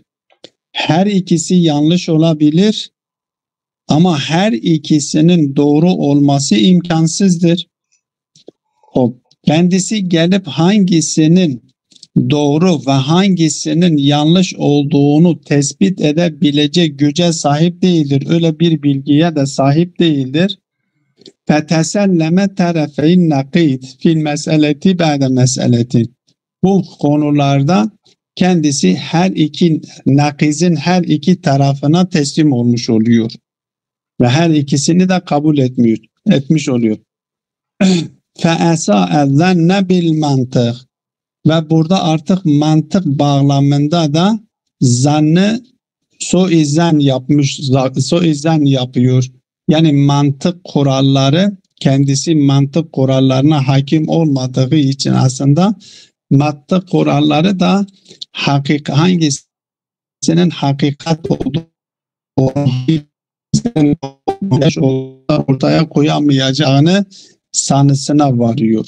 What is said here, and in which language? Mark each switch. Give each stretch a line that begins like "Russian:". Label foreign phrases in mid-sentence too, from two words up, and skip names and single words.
Turkish: Her ikisi yanlış olabilir ama her ikisinin doğru olması imkansızdır. Kendisi gelip hangisinin doğru ve hangisinin yanlış olduğunu tespit edebilecek güce sahip değildir. Öyle bir bilgiye de sahip değildir.
Arabic: فَتَسَلَّمَ تَرَفَيْ النَّقِيدِ فِي الْمَسْأَلَةِ بَعْدَ مَسْأَلَةٍ.
Turkish: Bu konularda kendisi nakizin her iki tarafına teslim olmuş oluyor. Ve her ikisini de kabul etmiş oluyor.
Arabic: فَأَسَاءَ الظَّنَّ بِالْمَنْطِقِ.
Turkish: Ve burada artık mantık bağlamında da zannı suizan yapıyor. Yani mantık kuralları, kendisi mantık kurallarına hakim olmadığı için aslında mantık kuralları da hangisinin hakikat olduğu ortaya koyamayacağını sanısına varıyor.